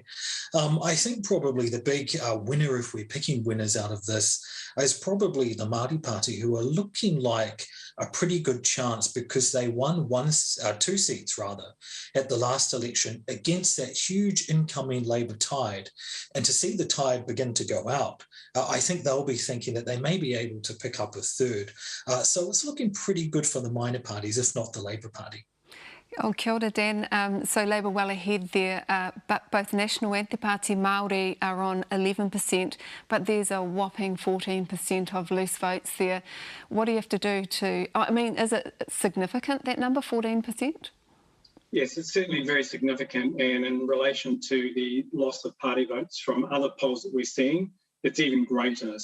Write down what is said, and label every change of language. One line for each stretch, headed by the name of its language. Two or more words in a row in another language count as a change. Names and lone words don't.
English: I think probably the big winner, if we're picking winners out of this, is probably the Māori Party, who are looking like a pretty good chance because they won two seats rather at the last election against that huge incoming Labor tide. And to see the tide begin to go out, I think they'll be thinking that they may be able to pick up a third. So it's looking pretty good for the minor parties, if not the Labor Party.
Māori: Oh, kia ora, Dan.
English: So Labour well ahead there, but both National and Te Pāti Māori are on 11%, but there's a whopping 14% of loose votes there. What do you have to do to... I mean, is it significant, that number, 14%? Yes, it's certainly very significant, and in relation to the loss of party votes from other polls that we're seeing, it's even greater.